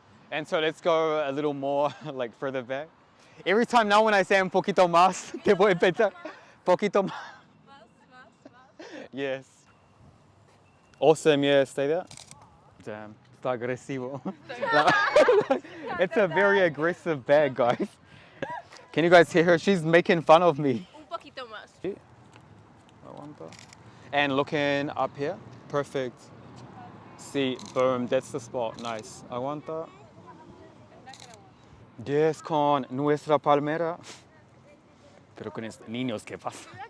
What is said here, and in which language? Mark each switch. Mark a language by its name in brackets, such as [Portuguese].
[English] And so let's go a little more, like further back. Every time now when I say [Spanish] un poquito más, te voy a pensar, poquito más. [English] Yes. Awesome, yeah, stay there. Damn, [Spanish] está agresivo. [English] It's a very aggressive bag, guys. Can you guys hear her? She's making fun of me. [Spanish] Un poquito más. [English] And looking up here, perfect. See, boom, that's the spot, nice. [Spanish] Aguanta. Yes, con nuestra palmera. Pero con estos niños, ¿qué pasa?